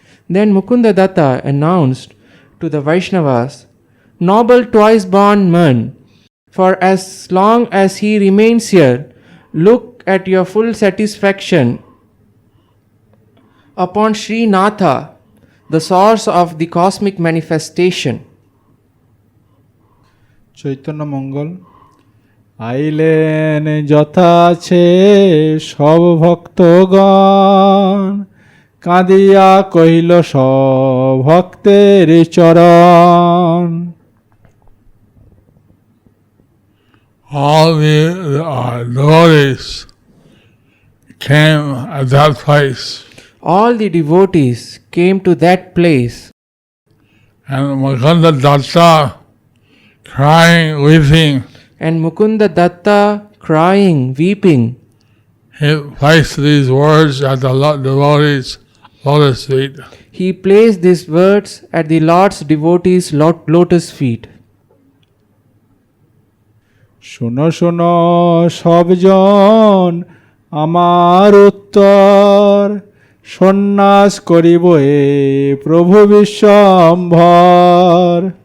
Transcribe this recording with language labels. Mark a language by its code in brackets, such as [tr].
[en] Then Mukunda Datta announced to the Vaishnavas, "Noble twice born man, for as long as he remains here, look at your full satisfaction upon Sri Natha, the source of the cosmic manifestation." [bn] Chaitanya মঙ্গল আইলেন যথা আছে সব ভক্তগণ কাঁদিয়া কহিল সব ভক্তের চরণ [en] All the devotees came at that place. All the devotees came to that place, And Mukunda Datta, crying, weeping, and Mukunda Datta, crying, weeping, he placed these words at the devotees' lotus feet. he placed these words at the Lord's devotees' lotus feet. [bn] শোনো শোনো সবজন আমার উত্তর, সন্ন্যাস করিব এ প্রভু বিশ্বম্ভর।